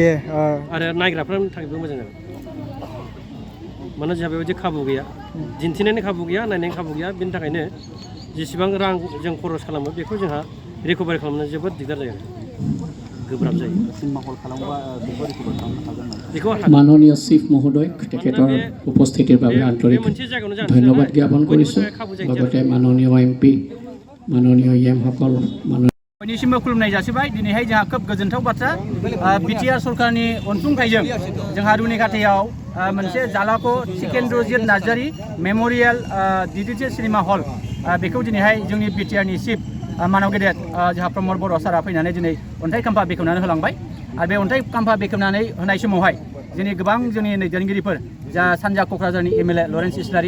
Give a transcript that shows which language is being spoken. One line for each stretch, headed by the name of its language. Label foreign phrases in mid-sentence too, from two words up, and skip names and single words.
Bodo: आरो नायग्राफोरनि थाखायबो मोजां जागोन। मानोना जोंहा बेबायदि खाबु गैया, दिन्थिनायनि खाबु गैया, नायनायनि खाबु गैया। बेनि थाखायनो जेसेबां रां जों खरस खालामो बेखौ जोंहा रिकभारि खालामनो जोबोद दिगदार जायो, गोब्राब जायो। सिनेमा हल खालामोबा बेखौ रिकभार खालामनो हागोन बेखौ माननीय चिफ महोदय
Assamese: তেখেতৰ উপস্থিতিৰ বাবে আন্তৰিক ধন্যবাদ জ্ঞাপন কৰিছোঁ। লগতে মাননীয় এমপি, মাননীয় এমসকল,
Bodo: बयनिसिमबो खुलुमनाय जासिबाय। दिनैहाय जोंहा खोब गोजोनथाव बाथ्रा, बिटिआर सरकारनि अनसुंथाइजों जोंहा रुनिकाटायाव मोनसे जालाको सिकेन्द्रजित नार्जारी मेम'रियेल डिजिटेल सिनेमा हल बेखौ दिनैहाय जोंनि बिटिआरनि चिफ मानव गेदेर जोंहा प्रमद बर' सारा फैनानै दिनै अन्थाइ खाम्फा बेखेवनानै होलांबाय आरो बे अन्थाइ खाम्फा बेखेवनानै होनाय समावहाय जोंनि गोबां जोंनि दैदेनगिरिफोर जा सानजा क'क्राझारनि एमएलए लरेन्स इस्लारि